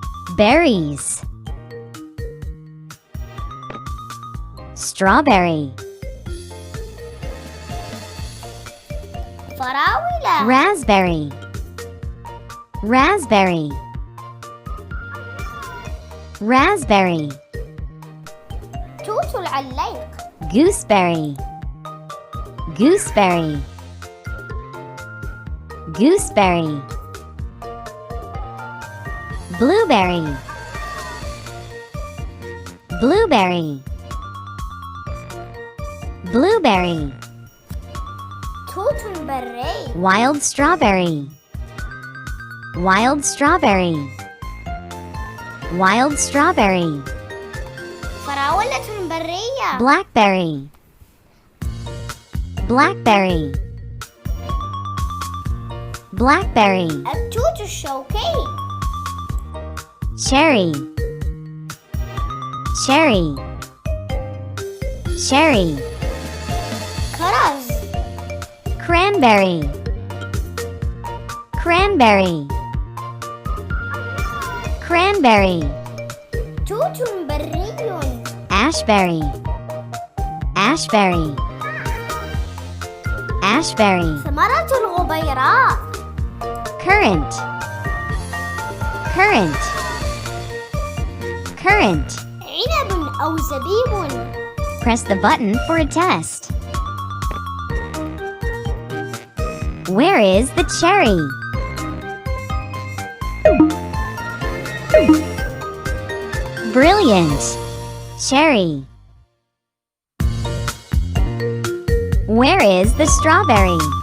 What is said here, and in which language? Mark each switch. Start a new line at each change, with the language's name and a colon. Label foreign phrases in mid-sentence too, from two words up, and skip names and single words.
English: Berries. Strawberry.
Arabic: فراولة.
English: Raspberry. Raspberry. Raspberry.
Arabic: توت العليق.
English: Gooseberry. Gooseberry. Gooseberry. Blueberry. Blueberry. Blueberry.
Arabic: توت بري.
English: Wild strawberry. Wild strawberry. Wild strawberry.
Arabic: فراولة برية.
English: Blackberry. Blackberry. Blackberry.
Arabic: التوت الشوكي.
English: Cherry. Cherry. Cherry.
Arabic: كرز.
English: Cranberry. Cranberry. Cranberry.
Arabic: توت بري.
English: Ashberry. Ashberry. Ashberry.
Arabic: ثمرة الغبيراء.
English: Currant. Currant. Currant.
Arabic: عنب أو زبيب.
English: Press the button for a test. Where is the cherry? Brilliant! Cherry. Where is the strawberry?